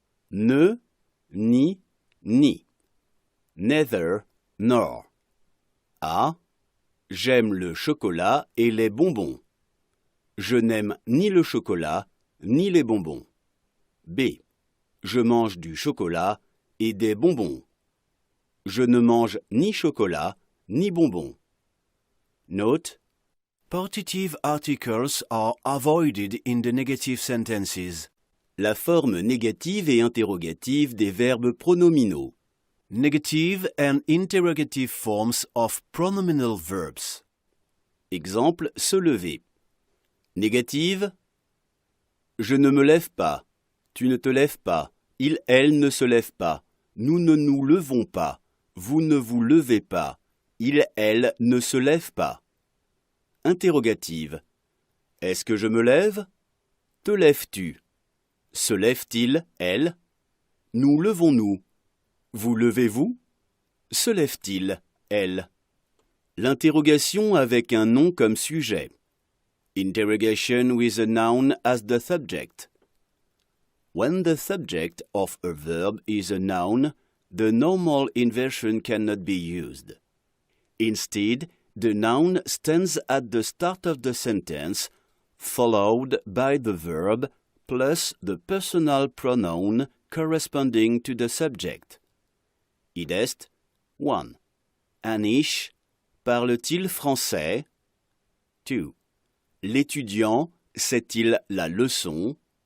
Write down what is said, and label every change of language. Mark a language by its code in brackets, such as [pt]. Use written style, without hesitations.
[fr] Ne, ni, ni. [en] Neither, nor. [fr] A, j'aime le chocolat et les bonbons. Je n'aime ni le chocolat ni les bonbons. B, je mange du chocolat et des bonbons. Je ne mange ni chocolat ni bonbons. [en] Note: Partitive articles are avoided in the negative sentences. [fr] La forme négative et interrogative des verbes pronominaux. [en] Negative and interrogative forms of pronominal verbs. [fr] Exemple, se lever. Négative: je ne me lève pas. Tu ne te lèves pas. Il, elle ne se lève pas. Nous ne nous levons pas. Vous ne vous levez pas. Il, elle ne se lève pas. Interrogative. Est-ce que je me lève? Te lèves-tu? Se lève-t-il, elle? Nous levons-nous? Vous levez-vous? Se lève-t-il, elle? L'interrogation avec un nom comme sujet. [en] Interrogation with a noun as the subject. When the subject of a verb is a noun, the normal inversion cannot be used. Instead, the noun stands at the start of the sentence, followed by the verb plus the personal pronoun corresponding to the subject. Id est 1. [fr] Anish parle-t-il français? 2. L'étudiant sait-il la leçon?